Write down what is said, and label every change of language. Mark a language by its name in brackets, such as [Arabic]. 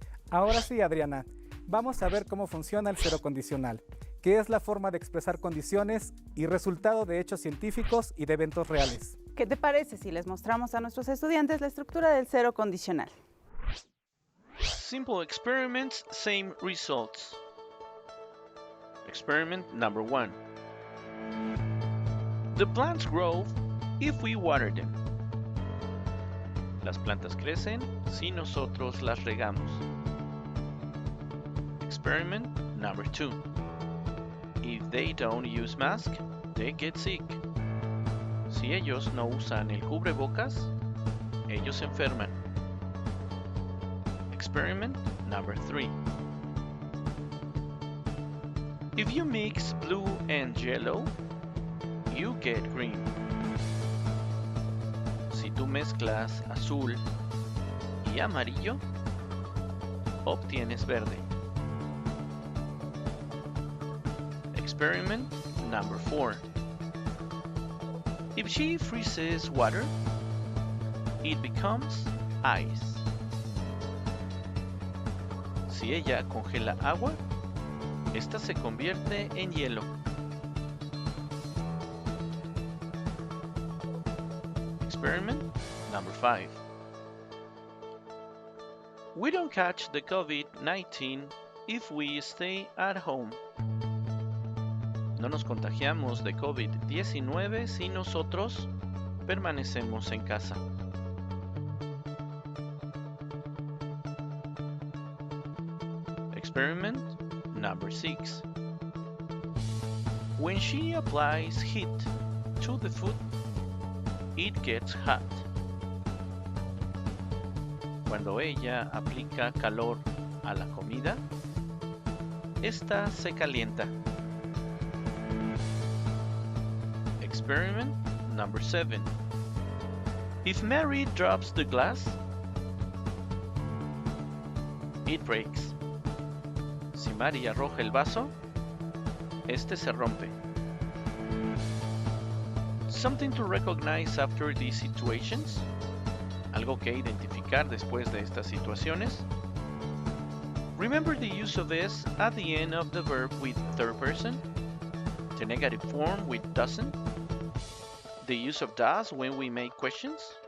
[Spanish] Ahora sí, Adriana, vamos a ver cómo funciona el cero condicional, que es la forma de expresar condiciones y resultado de hechos científicos y de eventos reales. ¿Qué te parece si les mostramos a nuestros estudiantes la estructura del cero condicional? [English] Simple experiments, same results. Experiment number 1. The plants grow if we water them. [Spanish] Las plantas crecen si nosotros las regamos. [English] Experiment number 2. If they don't use mask, they get sick. [Spanish] Si ellos no usan el cubrebocas, ellos se enferman. [English] Experiment number 3. If you mix blue and yellow, you get green. [Spanish] Si tú mezclas azul y amarillo, obtienes verde. [English] Experiment number 4. If she freezes water, it becomes ice. [Spanish] Si ella congela agua, esta se convierte en hielo. [English] Experiment number 5. We don't catch the COVID-19 if we stay at home. [Spanish] No nos contagiamos de COVID-19 si nosotros permanecemos en casa. [English] Experiment number 6. When she applies heat to the food, it gets hot. [Spanish] Cuando ella aplica calor a la comida, esta se calienta. [English] Experiment number 7. If Mary drops the glass, it breaks. [Spanish] Si Mary arroja el vaso, este se rompe. [English] Something to recognize after these situations. [Spanish] Algo que identificar después de estas situaciones. [English] Remember the use of s at the end of the verb with third person. The negative form with doesn't. The use of does when we make questions.